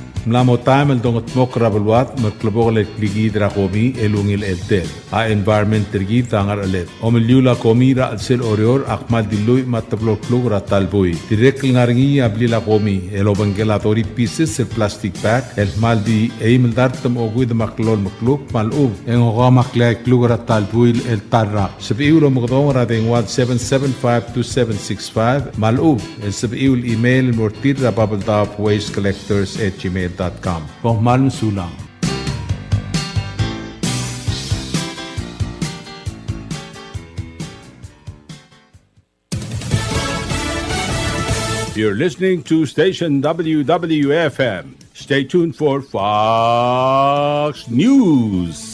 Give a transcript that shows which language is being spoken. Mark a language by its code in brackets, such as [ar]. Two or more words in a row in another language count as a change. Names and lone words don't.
[pau] Mlamo time dong at mokra balwat maklabog ligid ra komi elungil eltel. A environment tergi tangar alet. Omilyula komi ra alsel orior akmal diluy matablok plug ra talboy. Direct ngaringi ablila komi elobangelatori pieces el [en] plastic bag [pau] el maldi eimel dartam ogud maklol makluk malub en maklek plug ra talboy el tarra. Sabiulo mugdong ra ding 1-775-2765 malub el sabiul email mortir ra bubbletopwastecollectors@gmail.com. Kung malum sulang. [en] You're listening to station WWFM. Stay tuned for Fox News.